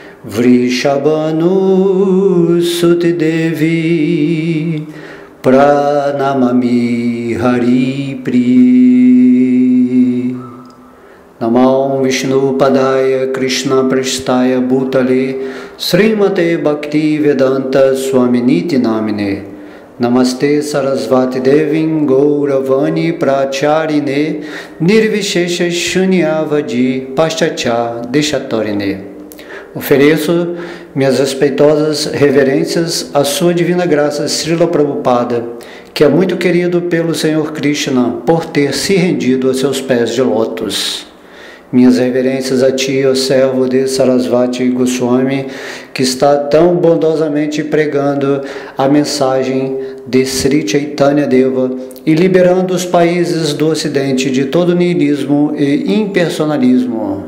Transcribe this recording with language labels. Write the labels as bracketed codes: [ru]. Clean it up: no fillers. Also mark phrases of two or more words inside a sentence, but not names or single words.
[sa] वृषभानुसुते देवि प्रणमामि हरिप्रिये नमो विष्णुपादाय कृष्णप्रेष्ठाय भूतले श्रीमते भक्तिवेदान्तस्वामिन् इति नामिने नमस्ते सारस्वते देवे गौरवाणीप्रचारिणे निर्विशेषशून्यवादिपाश्चात्यदेशतारिणे. [pt] Ofereço minhas respeitosas reverências à sua divina graça Srila Prabhupada, que é muito querido pelo Senhor Krishna por ter se rendido a seus pés de lótus. Minhas reverências a ti, ó servo de Sarasvati Goswami, que está tão bondosamente pregando a mensagem de Sri Chaitanya Deva e liberando os países do Ocidente de todo nihilismo e impersonalismo.